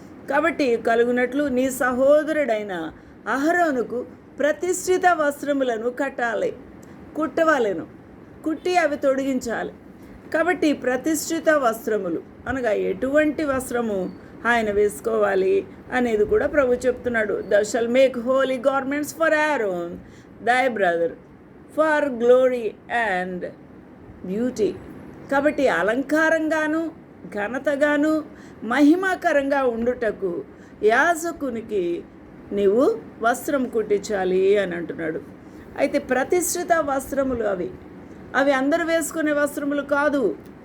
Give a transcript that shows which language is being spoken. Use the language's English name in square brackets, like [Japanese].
[Telugu] కాబట్టి కలుగునట్లు నీ సహోదరుడైన అహరోనుకు ప్రతిష్ఠిత వస్త్రములను కుట్టవాలెను, కుట్టి అవి తొడిగించాలి. కాబట్టి ప్రతిష్ఠిత వస్త్రములు అనగా ఎటువంటి వస్త్రము ఆయన వేసుకోవాలి అనేది కూడా ప్రభు చెప్తున్నాడు. [English] thou shalt make holy garments for Aaron thy brother for glory and beauty. [Telugu] కాబట్టి అలంకారంగాను, ఘనతగాను, మహిమాకరంగా ఉండుటకు యాజకునికి నీవు వస్త్రం కుట్టించాలి అని అంటున్నాడు. అయితే ప్రతిష్ఠిత వస్త్రములు అవి అందరూ వేసుకునే వస్త్రములు కాదు.